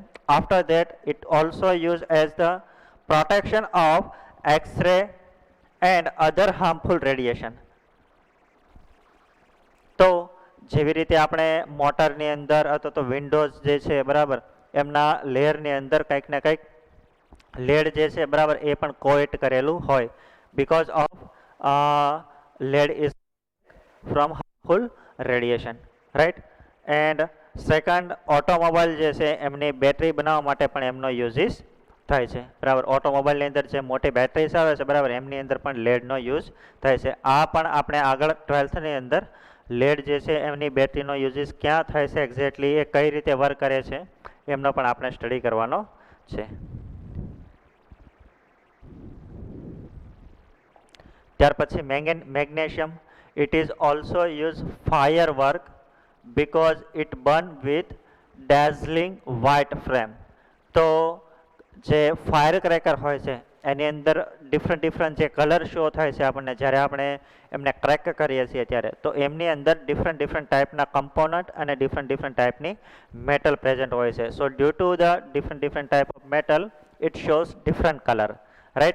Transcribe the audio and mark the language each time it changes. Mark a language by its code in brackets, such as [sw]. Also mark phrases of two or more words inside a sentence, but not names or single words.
[en] After that it also use as the protection of X-ray and other harmful radiation. [gu] તો જેવી રીતે આપણે મોટરની અંદર અથવા તો વિન્ડોઝ જે છે બરાબર એમના લેયરની અંદર કંઈક ને કંઈક લેડ જે છે બરાબર એ પણ કોએટ કરેલું હોય [en] because of lead is from harmful radiation, right? And second, [gu] ઓટોમોબાઈલ જે છે એમની બેટરી બનાવવા માટે પણ એમનો યુઝિસ થાય છે બરાબર. ઓટોમોબાઈલની અંદર જે મોટી બેટરીઝ આવે છે બરાબર એમની અંદર પણ લેડનો યુઝ થાય છે. આ પણ આપણે આગળ 12thની અંદર લેડ જે છે એમની બેટરીનો યુઝિસ ક્યાં થાય છે એક્ઝેક્ટલી એ કઈ રીતે વર્ક કરે છે એમનો પણ આપણે સ્ટડી કરવાનો છે. ત્યાર પછી મેગ્નેશિયમ. [en] It is also use fire work because it burn with dazzling white flame. [gu] તો જે [en] fire cracker [gu] હોય છે એની અંદર ડિફરન્ટ જે [en] colour show [gu] થાય છે આપણને જ્યારે આપણે એમને ક્રેક કરીએ છીએ ત્યારે તો એમની અંદર [en] different typeના component [gu] અને [en] different typeની metal present [gu] હોય છે. [en] So due to the different type of metal it shows different colour, right.